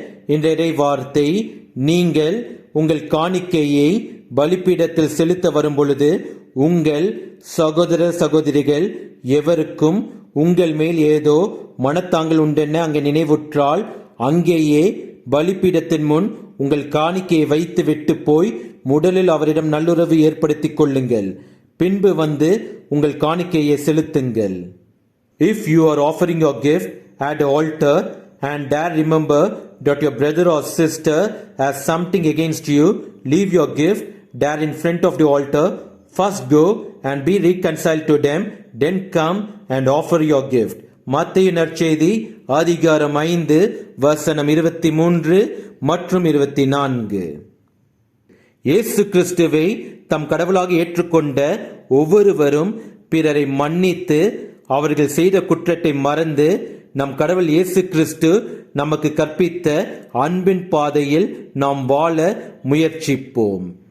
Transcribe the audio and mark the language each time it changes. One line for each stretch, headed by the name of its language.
Tamil: என்ற வார்த்தை, நீங்கள் உங்கள் காணிக்கையை பலிப்பீடத்தில் செலுத்த வரும் பொழுது உங்கள் சகோதர சகோதரிகள் எவருக்கும் உங்கள் மேல் ஏதோ மனத்தாங்கள் உண்டென அங்கே நினைவுற்றால் அங்கேயே பலிப்பீடத்தின் முன் உங்கள் காணிக்கையை வைத்து விட்டு போய் முதலில் அவரிடம் நல்லுறவு ஏற்படுத்திக் கொள்ளுங்கள். பின்பு வந்து உங்கள் காணிக்கையை செலுத்துங்கள்.
English: If you are offering your gift at the altar and there remember that your brother or sister has something against you, leave your gift there in front of the altar. First go and be reconciled to them, then come and offer your gift.
Tamil: மத்தேயு நற்செய்தி அதிகாரம் 5 வசனம் 23 மற்றும் 24. இயேசு கிறிஸ்துவை தம் கடவுளாக ஏற்றுக்கொண்ட ஒவ்வொருவரும் பிறரை மன்னித்து அவர்கள் செய்த குற்றத்தை மறந்து நம் கடவுள் இயேசு கிறிஸ்து நமக்கு கற்பித்த அன்பின் பாதையில் நாம் வாழ முயற்சிப்போம்.